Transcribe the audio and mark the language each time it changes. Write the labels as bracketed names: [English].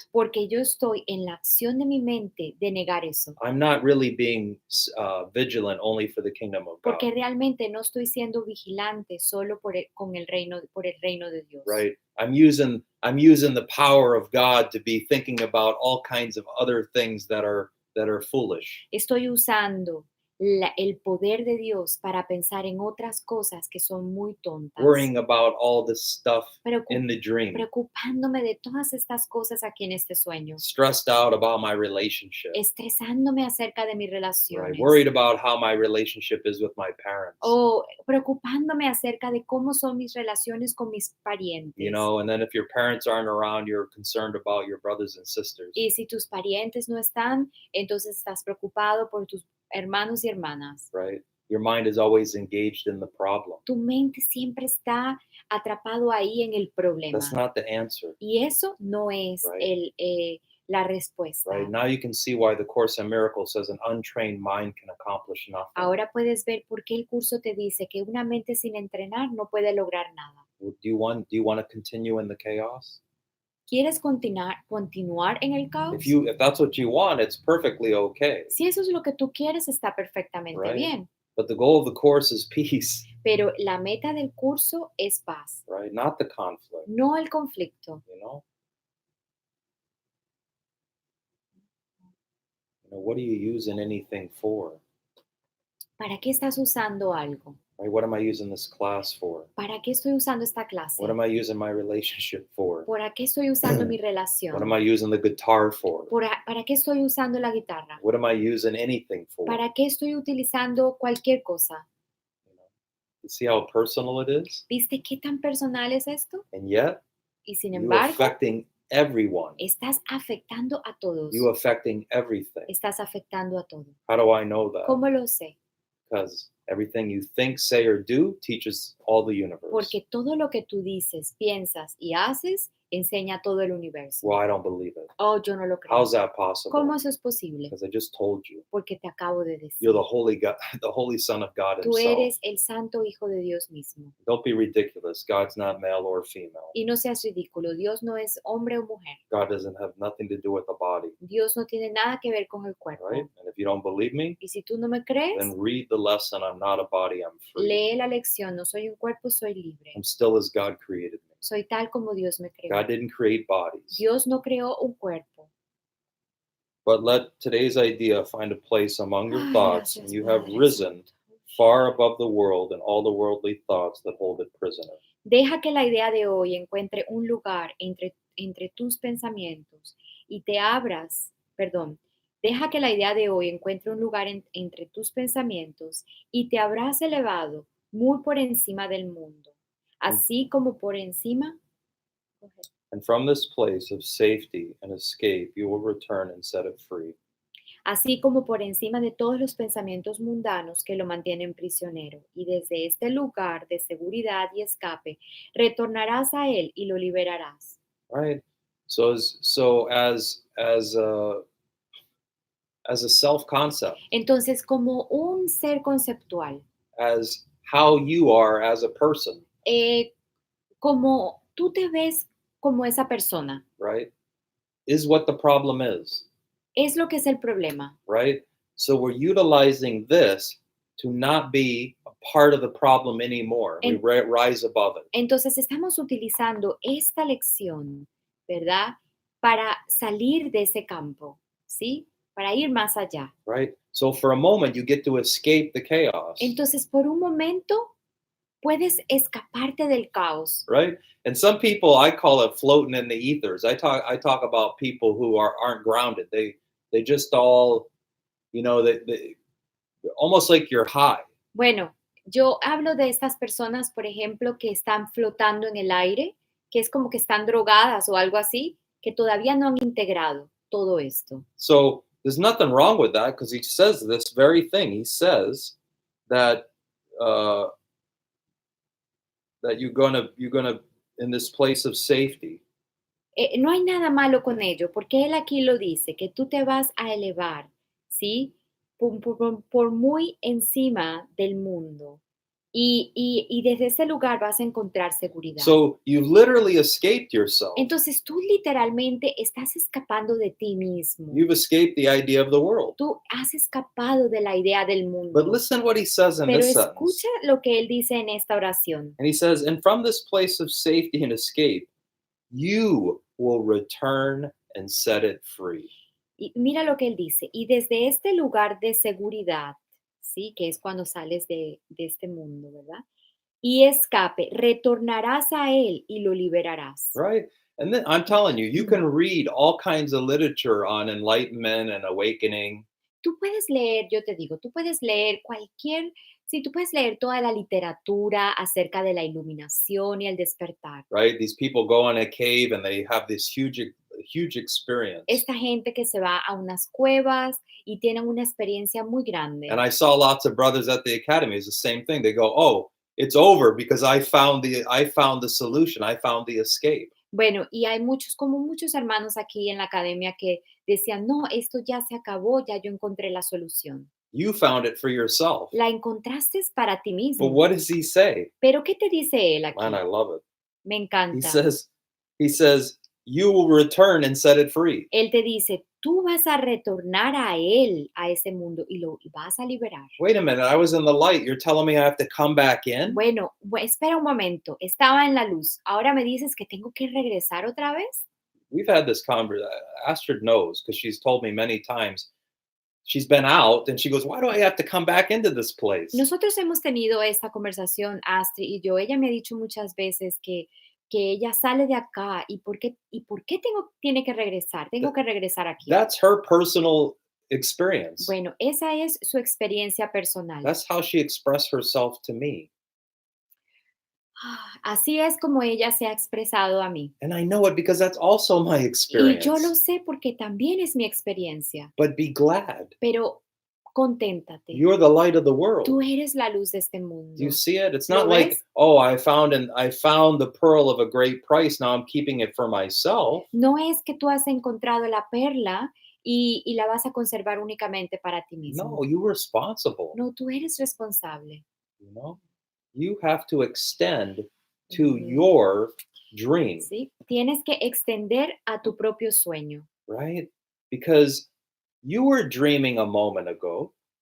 [Spanish] Porque yo estoy en la acción de mi mente de negar eso. [English] I'm not really being vigilant only for the kingdom of God. [Spanish] Porque realmente no estoy siendo vigilante solo por por el reino de Dios. [English] Right? I'm using the power of God to be thinking about all kinds of other things that are foolish. [Spanish] Estoy usando el poder de Dios para pensar en otras cosas que son muy tontas. [English] Worrying about all this stuff [Spanish] Preocup- [English] in the dream. [Spanish] Preocupándome de todas estas cosas aquí en este sueño. [English] Stressed out about my relationship. [Spanish] Estresándome acerca de mis [English] Right? [Spanish] relaciones. [English] Worried about how my relationship is with my parents. [Spanish] O preocupándome acerca de cómo son mis relaciones con mis parientes. [English] And then if your parents aren't around, you're concerned about your brothers and sisters. [Spanish] Y si tus parientes no están, entonces estás preocupado por tus hermanos y hermanas. [English] Right? Your mind is always engaged in the problem. [Spanish] Tu mente siempre está atrapado ahí en el problema. [English] That's not the answer. [Spanish] Y eso no es [English] Right. [Spanish] La respuesta. [English] Right? Now you can see why the Course in Miracles says an untrained mind can accomplish nothing. [Spanish] Ahora puedes ver por qué el curso te dice que una mente sin entrenar no puede lograr nada. [English] Do you want to continue in the chaos? [Spanish] ¿Quieres continuar en el caos? [English] If that's what you want, it's perfectly okay. [Spanish] Si eso es lo que tú quieres, está perfectamente [English] Right. [Spanish] bien. [English] But the goal of the Course is peace, [Spanish] Pero la meta del curso es paz, [English] right? Not the conflict, [Spanish] no el conflicto. [English] What are you using anything for? [Spanish] ¿Para qué estás usando algo? [English] Right? What am I using this class for? [Spanish] ¿Para qué estoy usando esta clase? [English] What am I using my relationship for? [Spanish] ¿Para qué estoy usando mi relación? [English] What am I using the guitar for? [Spanish] ¿Para qué estoy usando la guitarra? [English] What am I using anything for? [Spanish] ¿Para qué estoy utilizando cualquier cosa? [English] You see how personal it is? [Spanish] ¿Viste qué tan personal es esto? [English] And yet, [Spanish] Y sin [English] you [Spanish] embargo, [English] affecting everyone. [Spanish] estás afectando a todos. [English] You affecting everything. [Spanish] Estás afectando a todo. [English] How do I know that? [Spanish] ¿Cómo lo sé? [English] Because everything you think, say, or do teaches all the universe. [Spanish] Porque todo lo que tú dices, piensas y haces enseña a todo el universo. [English] Well, I don't believe it. [Spanish] Oh, yo no lo creo. [English] How's that possible? [Spanish] ¿Cómo eso es posible? [English] Because I just told you. [Spanish] Porque te acabo de decir. [English] You're the holy God, the holy Son of God [Spanish] Tú [English] Himself. [Spanish] eres el santo hijo de Dios mismo. [English] Don't be ridiculous. God's not male or female. [Spanish] Y no seas ridículo. Dios no es hombre o mujer. [English] God doesn't have nothing to do with the body. [Spanish] Dios no tiene nada que ver con el cuerpo. [English] Right? And if you don't believe me, [Spanish] Y si tú no me crees, [English] then read the lesson. I'm not a body, I'm free. [Spanish] lee la lección. No soy un cuerpo, soy libre. [English] I'm still as God created me. [Spanish] Soy tal como Dios me creó. [English] God didn't create bodies. [Spanish] Dios no creó un cuerpo. [English] But let today's idea find a place among your [Spanish] Ay, [English] thoughts, [Spanish] gracias, [English] and you have [Spanish] Padre [English] risen [Spanish] Santo. [English] far above the world and all the worldly thoughts that hold it prisoner. [Spanish] Deja que la idea de hoy encuentre un lugar entre tus pensamientos y te abras, deja que la idea de hoy encuentre un lugar entre tus pensamientos y te habrás elevado muy por encima del mundo, así como por encima. [English] And from this place of safety and escape, you will return and set it free. [Spanish] Así como por encima de todos los pensamientos mundanos que lo mantienen prisionero, y desde este lugar de seguridad y escape, retornarás a él y lo liberarás. [English] Right? So as a self-concept, [Spanish] Entonces, como un ser conceptual, [English] as how you are as a person, [Spanish] como tú te ves como esa persona. [English] right? Is what the problem is, Es lo que es el problema. right? So we're utilizing this to not be a part of the problem anymore. We En- rise above it, [Spanish] Entonces estamos utilizando esta lección, ¿verdad? Para salir de ese campo, ¿sí? Para ir más allá. [English] right? So for a moment, you get to escape the chaos, [Spanish] Entonces, por un momento, puedes escaparte del caos. [English] right? And some people, I call it floating in the ethers. I talk about people who aren't grounded. They just all, they almost like you're high, [Spanish] Bueno, yo hablo de estas personas, por ejemplo, que están flotando en el aire, que es como que están drogadas o algo así, que todavía no han integrado todo esto. [English] So there's nothing wrong with that because he says this very thing. He says that uh, that you're gonna in this place of safety. [Spanish] No hay nada malo con ello, porque él aquí lo dice, que tú te vas a elevar, ¿sí? Por muy encima del mundo. Y desde ese lugar vas a encontrar seguridad. [English] So you've literally escaped yourself. [Spanish] Entonces tú literalmente estás escapando de ti mismo. [English] You've escaped the idea of the world. [Spanish] Tú has escapado de la idea del mundo. [English] But listen what he says in [Spanish] Pero [English] this sentence. [Spanish] escucha lo que él dice en esta oración. [English] And he says, and from this place of safety and escape, you will return and set it free. [Spanish] Y mira lo que él dice. Y desde este lugar de seguridad, ¿sí? Que es cuando sales de este mundo, ¿verdad? Y escape, retornarás a él y lo liberarás. [English] Right? And then I'm telling you, you can read all kinds of literature on enlightenment and awakening. [Spanish] Tú puedes leer, yo te digo, tú puedes leer sí, tú puedes leer toda la literatura acerca de la iluminación y el despertar. [English] Right? These people go in a cave and they have this huge experience. [Spanish] Esta gente que se va a unas cuevas y tienen una experiencia muy grande. [English] And I saw lots of brothers at the academy. It's the same thing. They go, "Oh, it's over because I found the solution. I found the escape." [Spanish] Bueno, y hay como muchos hermanos aquí en la academia que decían, no, esto ya se acabó, ya yo encontré la solución. [English] You found it for yourself. [Spanish] La encontraste para ti [English] But [Spanish] mismo. [English] what does he say? [Spanish] Pero ¿qué te dice él aquí? [English] Man, I love it. [Spanish] Me [English] He [Spanish] encanta. [English] says, you will return and set it free. [Spanish] Él te dice, tú vas a retornar a él, a ese mundo, y lo vas a liberar. [English] Wait a minute, I was in the light. You're telling me I have to come back in? [Spanish] Bueno, espera un momento, estaba en la luz. Ahora me dices que tengo que regresar otra vez. [English] We've had this conversation. Astrid knows because she's told me many times. She's been out and she goes, why do I have to come back into this place? [Spanish] Nosotros hemos tenido esta conversación, Astrid y yo. Ella me ha dicho muchas veces que ella sale de acá y por qué tiene que regresar. Tengo que regresar aquí. [English] That's her personal experience. [Spanish] Bueno, esa es su experiencia personal. [English] That's how she expressed herself to me. [Spanish] Así es como ella se ha expresado a mí. [English] And I know it because that's also my [Spanish] Y [English] experience. [Spanish] yo lo sé porque también es mi experiencia. [English] But be glad. [Spanish] Pero conténtate. [English] You're the light of the world. [Spanish] Tú eres la luz de este mundo. [English] Do you see it? It's [Spanish] ¿Lo [English] not like, [Spanish] ves? [English] oh, I found the pearl of a great price. Now I'm keeping it for myself. [Spanish] No es que tú has encontrado la perla y la vas a conservar únicamente para ti mismo. [English] No, you're responsible. [Spanish] No, tú eres responsable. [English] You know, you have to extend to Ujú. your dream, [Spanish] ¿Sí? Tienes que extender a tu propio sueño. [English] right? Because you were dreaming a moment ago.